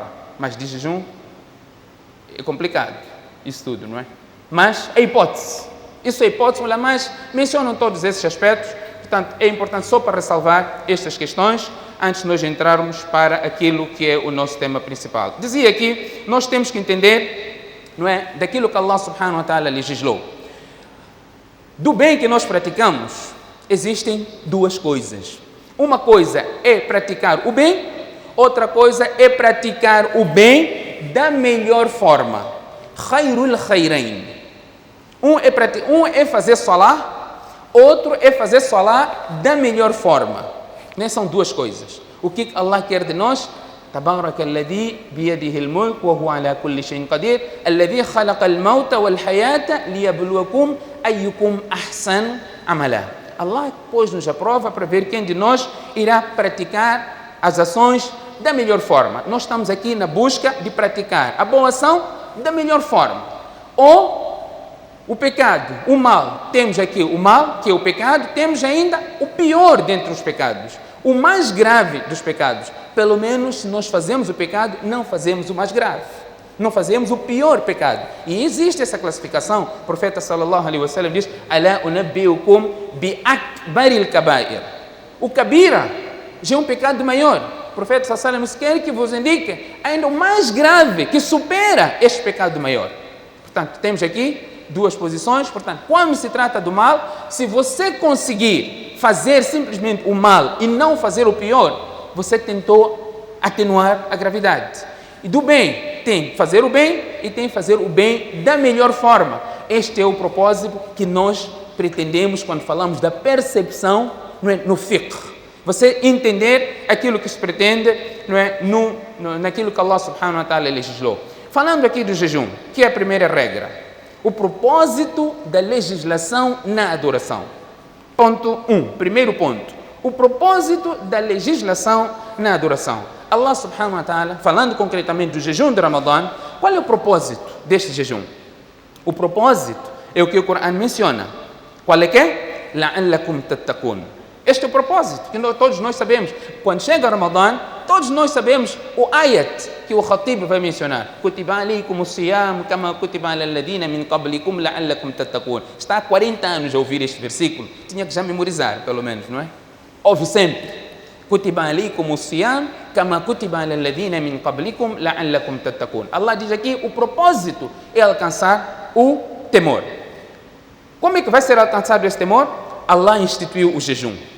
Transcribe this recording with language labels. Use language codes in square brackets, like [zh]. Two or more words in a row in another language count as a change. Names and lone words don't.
[pt] Mas de jejum é complicado, isso tudo, não é? Mas é hipótese. Isso é hipótese, mas mencionam todos esses aspectos. Portanto, é importante só para ressalvar estas questões antes de nós entrarmos para aquilo que é o nosso tema principal. Dizia aqui, nós temos que entender, não é, daquilo que Allah [ar] سبحانه وتعالى [pt] legislou. Do bem que nós praticamos, existem duas coisas. Uma coisa é praticar o bem, outra coisa é praticar o bem da melhor forma. [ar] خير الخيرين. [pt] Um é fazer salah, outro é fazer salah da melhor forma. Né? São duas coisas. O que Allah quer de nós? [ar] تبارك الذي بيده الملك وهو على كل شيء قدير الذي خلق الموت والحياة ليبلوكم أيكم أحسن عملا. [pt] Allah pôs-nos à prova para ver quem de nós irá praticar as ações da melhor forma. Nós estamos aqui na busca de praticar a boa ação da melhor forma. Ou o pecado, o mal. Temos aqui o mal, que é o pecado, temos ainda o pior dentre os pecados, o mais grave dos pecados. Pelo menos, se nós fazemos o pecado, não fazemos o mais grave. Não fazemos o pior pecado. E existe essa classificação. O profeta [ar] صلى الله عليه وسلم [pt] diz: [ar] "ألا أنبئكم بأكبر الكبائر." [pt] O kabira já é um pecado maior. O profeta [ar] صلى الله عليه وسلم [pt] quer que vos indique ainda o mais grave, que supera este pecado maior. Portanto, temos aqui duas posições. Portanto, quando se trata do mal, se você conseguir fazer simplesmente o mal e não fazer o pior, você tentou atenuar a gravidade. E do bem, tem fazer o bem e tem fazer o bem da melhor forma. Este é o propósito que nós pretendemos quando falamos da percepção, não é, no fiqh. Você entender aquilo que se pretende, não é, naquilo que Allah [ar] سبحانه وتعالى [pt] legislou. Falando aqui do jejum, que é a primeira regra. O propósito da legislação na adoração. Ponto 1, primeiro ponto. O propósito da legislação na adoração. [ar] الله سبحانه وتعالى, [pt] falando concretamente do jejum de Ramadã, qual é o propósito deste jejum? O propósito é o que o Corão menciona. Qual é que é? [ar] لعلكم تتقون. [pt] Este é o propósito, que todos nós sabemos. Quando chega Ramadã, todos nós sabemos o ayat que o Khatib vai mencionar. [ar] كتب عليكم الصيام كما كتب على الذين من قبلكم لعلكم تتقون. [pt] Está há 40 anos a ouvir este versículo. Tinha que já memorizar, pelo menos, não é? Ouve sempre. [ar] كتب عليكم الصيام كما كتب على الذين من قبلكم لعلكم تتقون. [pt] Allah diz aqui, o propósito é alcançar o temor. Como é que vai ser alcançado esse temor? Allah instituiu o jejum.